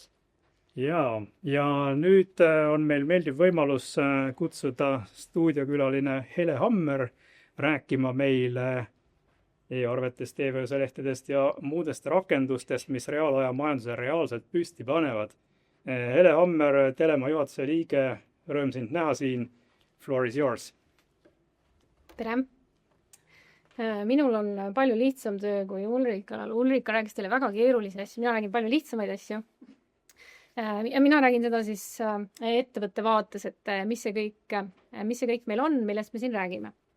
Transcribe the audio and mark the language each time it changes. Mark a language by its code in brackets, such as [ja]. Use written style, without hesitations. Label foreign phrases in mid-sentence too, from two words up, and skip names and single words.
[et] Ja nüüd on meil meeldiv võimalus kutsuda stuudiokülaline Hele Hammer rääkima meile e-arvetest, e-veoselehtedest ja muudest rakendustest, mis reaalaja majanduse reaalselt püsti panevad. Hele Hammer, Telema juhatuse liige, rõõm sind näha siin. [en] Floor is yours. [et] Tere! Minul on palju lihtsam töö kui Ulrikal. Ulrika rääkis teile väga keerulisi asju, mina räägin palju lihtsamaid asju. Ja mina räägin seda siis ettevõtte vaates, et mis see kõik meil on, millest me siin räägime.